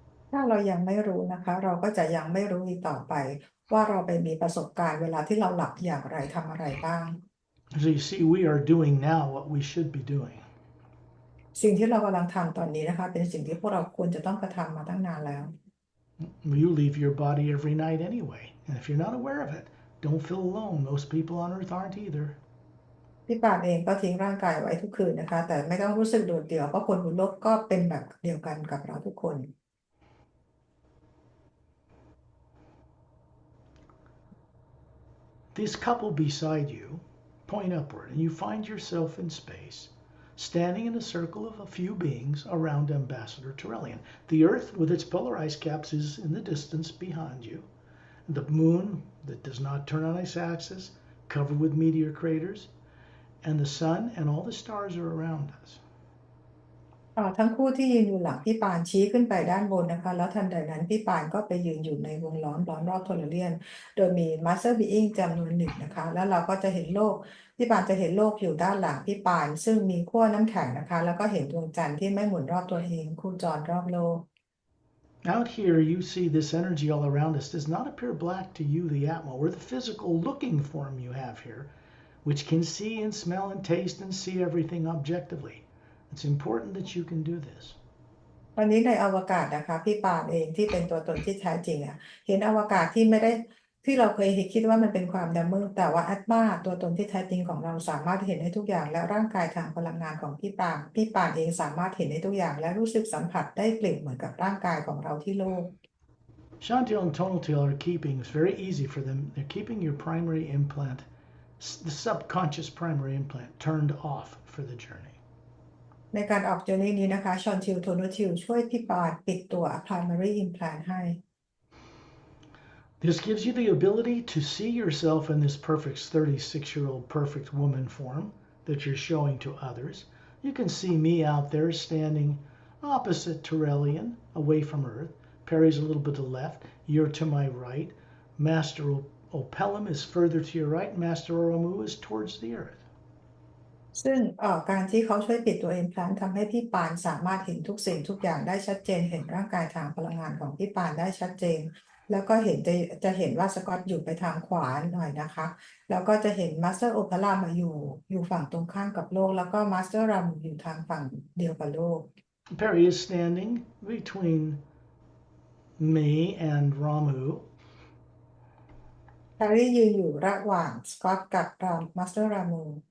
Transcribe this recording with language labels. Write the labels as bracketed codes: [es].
[th] ถ้าเรายังไม่รู้นะคะเราก็จะยังไม่รู้อีกต่อไปว่าเราไปมีประสบการณ์เวลาที่เราหลับอย่างไรทำอะไรบ้าง [en] So you see, we are doing now what we should be doing. [th] สิ่งที่เรากำลังทำตอนนี้นะคะเป็นสิ่งที่พวกเราควรจะต้องกระทำมาตั้งนานแล้ว [en] You leave your body every night anyway. And if you're not aware of it, don't feel alone. Most people on earth aren't either. [th] พี่ปานเองก็ทิ้งร่างกายไว้ทุกคืนนะคะแต่ไม่ต้องรู้สึกโดดเดี่ยวเพราะคนบนโลกก็เป็นแบบเดียวกันกับเราทุกคน [en] This couple beside you point upward, and you find yourself in space, standing in a circle of a few beings around Ambassador Turellian. The Earth, with its polarized caps, is in the distance behind you. The moon, that does not turn on its axis, covered with meteor craters, and the sun and all the stars are around us. [th] ทั้งคู่ที่ยืนอยู่หลังพี่ปานชี้ขึ้นไปด้านบนนะคะแล้วทันใดนั้นพี่ปานก็ไปยืนอยู่ในวงล้อมรอบโทรเลียนโดยมีมาสเตอร์บีอิงจำนวนหนึ่งนะคะแล้วเราก็จะเห็นโลกพี่ปานจะเห็นโลกอยู่ด้านหลังพี่ปานซึ่งมีขั้วน้ำแข็งนะคะแล้วก็เห็นดวงจันทร์ที่ไม่หมุนรอบตัวเองคู่จรรอบโลก [en] Out here, you see this energy all around us does not appear black to you, the Atma, or the physical looking form you have here, which can see and smell and taste and see everything objectively. It's important that you can do this. [th] วันนี้ในอวกาศนะคะพี่ปานเองที่เป็นตัวตนที่แท้จริงเห็นอวกาศที่ไม่ได้ที่เราเคยคิดว่ามันเป็นความดำมืดแต่ว่าอัตมาตัวตนที่แท้จริงของเราสามารถเห็นได้ทุกอย่างและร่างกายทางพลังงานของพี่ปานเองสามารถเห็นได้ทุกอย่างและรู้สึกสัมผัสได้กลิ่นเหมือนกับร่างกายของเราที่โลก [en] Chantil and Tonaltil are keeping, it's very easy for them, they're keeping your primary implant, the subconscious primary implant, turned off for the journey. [th] ในการออกเจอร์นี่นี้นะคะชอนทิลโทนูทิลช่วยพี่ปานปิดตัว primary implant ให้ [en] This gives you the ability to see yourself in this perfect 36-year-old perfect woman form that you're showing to others. You can see me out there standing opposite Turellian, away from Earth. Perry's a little bit to the left. You're to my right. Master Opelum is further to your right. Master Oromu is towards the Earth. [th] ซึ่งการที่เขาช่วยปิดตัว implant ทำให้พี่ปานสามารถเห็นทุกสิ่งทุกอย่างได้ชัดเจนเห็นร่างกายทางพลังงานของพี่ปานได้ชัดเจนแล้วก็จะเห็นว่าสกอตอยู่ไปทางขวาหน่อยนะคะแล้วก็จะเห็นมาสเตอร์โอพารามาอยู่ฝั่งตรงข้ามกับโลกแล้วก็มาสเตอร์รัมอยู่ทางฝั่งเดียวกับโลก [en] Perry is standing between me and Ramu. [th] แฮร์รี่ยืนอยู่ระหว่างสกอตกับมาสเตอร์รามู